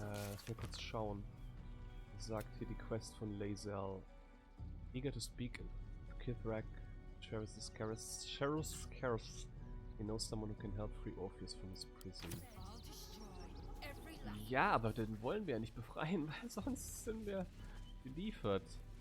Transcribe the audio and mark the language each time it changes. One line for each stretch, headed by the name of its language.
German: Lass mal kurz schauen. Was sagt hier die Quest von Lae'zel?
English: Eager to speak to Kithrak, Sheriff's Scarce. He knows someone who can help free Orpheus from his prison.
German: Ja, aber den wollen wir ja nicht befreien, weil sonst sind wir geliefert.